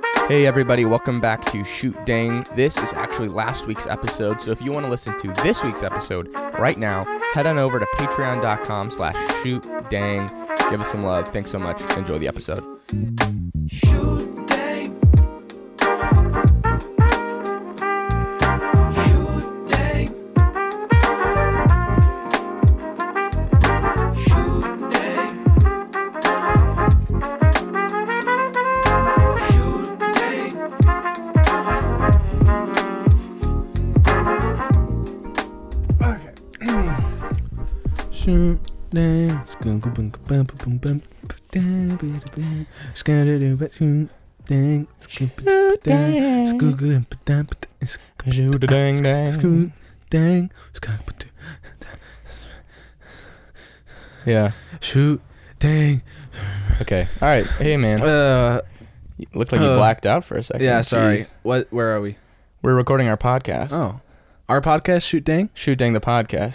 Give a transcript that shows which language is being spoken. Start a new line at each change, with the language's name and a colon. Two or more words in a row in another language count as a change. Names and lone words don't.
English: Hey everybody, welcome back to Shoot Dang. This is actually last week's episode, so if you want to listen to this week's episode right now, head on over to patreon.com/shootdang. Give us some love. Thanks so much. Enjoy the episode. Shoot dang. Shoot dang. Shoot dang. Shoot dang. Okay. Shoot dang. Shoot dang dang. Yeah. Shoot dang. Okay. All right. Hey man. Looked like you blacked out for a second. Yeah, sorry. Jeez. Where are we? We're recording our podcast. Oh. Our podcast, Shoot Dang? Shoot Dang the podcast.